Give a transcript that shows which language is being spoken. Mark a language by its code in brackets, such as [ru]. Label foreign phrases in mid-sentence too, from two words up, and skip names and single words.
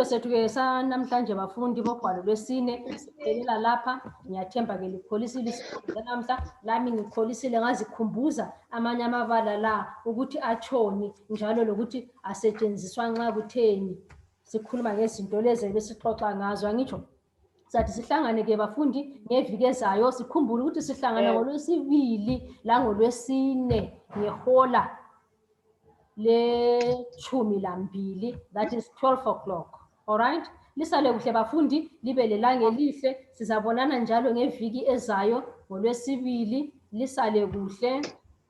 [nd] sethu ke sanamhlanje bafundi bobhalo lwesine siphelela lapha ngiyathemba ke likholisile isifundo namhla lami ngikholisile ngazikhumbuza amanye amabala la ukuthi atshoni njalo lokuthi asetshenziswa nxa kutheni sikhuluma ngezinto lezi besixoxa ngazo angitsho sathi sihlangane ke bafundi ngeviki ezayo sikhumbule ukuthi sihlangana ngolwesibili langolwesine ngehola le-12 [en] that is 12 o'clock all right [nd] lisale kuhle bafundi libe lelanga elihle sizabonana njalo ngeviki ezayo ngolwesibili lisale kuhle